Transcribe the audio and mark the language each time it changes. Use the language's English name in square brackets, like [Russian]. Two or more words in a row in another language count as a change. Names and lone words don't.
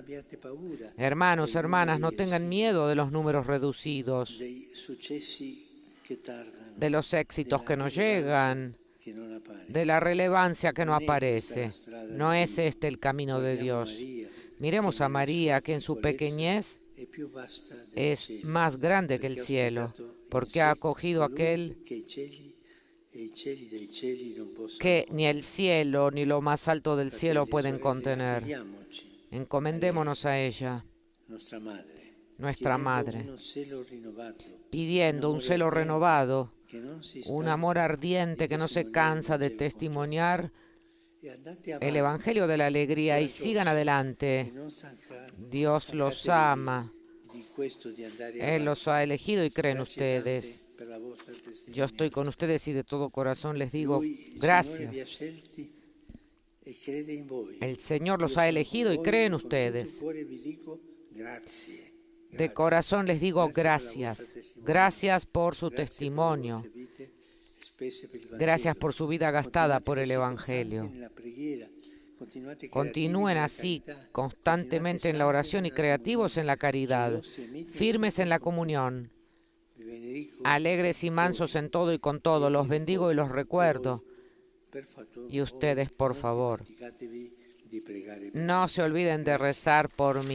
[Spanish] Hermanos, hermanas, no tengan miedo de los números reducidos, de los éxitos que no llegan, de la relevancia que no aparece. No es este el camino de Dios. Miremos a María, que en su pequeñez es más grande que el cielo, porque ha acogido a aquel [Italian] cieli dei cieli non possono [Spanish] que ni el cielo ni lo más alto del cielo [Italian] Fratelli e [Spanish] pueden [Italian] sorelle, [Spanish] contener. [Italian] affidiamoci [Spanish] Encomendémonos a ella, [Italian] nostra madre, [Spanish] nuestra [Italian] chiedendo [Spanish] madre, [Italian] uno celo rinnovato, [Spanish] pidiendo un [Italian] amore [Spanish] celo [Italian] ardente [Spanish] renovado, [Italian] che non si [Spanish] un [Italian] stanca [Spanish] amor [Italian] di [Spanish] ardiente que no se [Italian] testimoniare il [Spanish] cansa de [Italian] Vangelo con [Spanish] testimoniar [Italian] gioia. E andate [Spanish] el [Italian] avanti, [Spanish] Evangelio de la alegría y sigan [Italian] coraggiosi, [Spanish] adelante. [Italian] e non [Spanish] Dios los [Italian] stancatevi [Spanish] ama, [Italian] di questo di andare [Spanish] Él los ha [Italian] avanti. [Spanish] elegido y cree en [Italian] Grazie tante [Spanish] ustedes. [Italian] per la vostra [Spanish] Yo estoy con [Italian] testimonianza. [Spanish] ustedes y de todo corazón les digo [Italian] Lui, il Signore, vi ha [Spanish] gracias. [Italian] scelti e crede in voi. [Spanish] El Señor los [Italian] Io [Spanish] ha [Italian] sono [Spanish] elegido [Italian] con [Spanish] y [Italian] voi [Spanish] cree en [Italian] e con tutto il [Spanish] ustedes. [Italian] cuore vi dico grazie. [Spanish] De [Italian] Grazie. [Spanish] corazón les digo [Italian] Grazie per la vostra [Spanish] gracias. [Italian] testimonianza. [Spanish] Gracias por su [Italian] Grazie per le [Spanish] testimonio. [Italian] vostre vite spese per il [Spanish] Gracias [Italian] Vangelo. [Spanish] por su vida gastada [Italian] Continuate [Spanish] por el [Italian] così [Spanish] Evangelio. [Italian] costanti nella preghiera. Continuate creativi [Spanish] Continúen [Italian] nella [Spanish] así [Italian] carità. [Spanish] constantemente en la oración y creativos en la caridad, firmes en la comunión, [Italian] Vi benedico [Spanish] alegres y mansos en todo y con todo. Los bendigo y los recuerdo. Y ustedes, por favor, no se olviden de rezar por mí.